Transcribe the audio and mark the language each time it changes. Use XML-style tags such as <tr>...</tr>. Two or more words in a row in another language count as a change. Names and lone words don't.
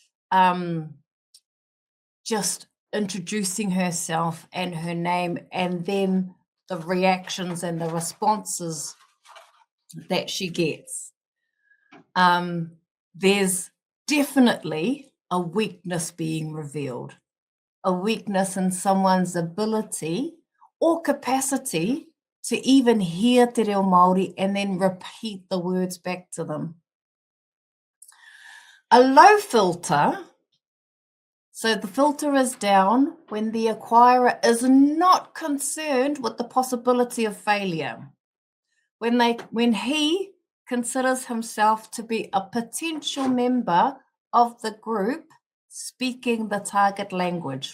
<en>just introducing herself and her name, and then the reactions and the responses that she gets, there's definitely a weakness being revealed, a weakness in someone's ability or capacity to even hear</en> <mi>te reo Māori</mi> <en>and then repeat the words back to them. A low filter, so the filter is down when the acquirer is not concerned with the possibility of failure, when he considers himself to be a potential member of the group speaking the target language.</en>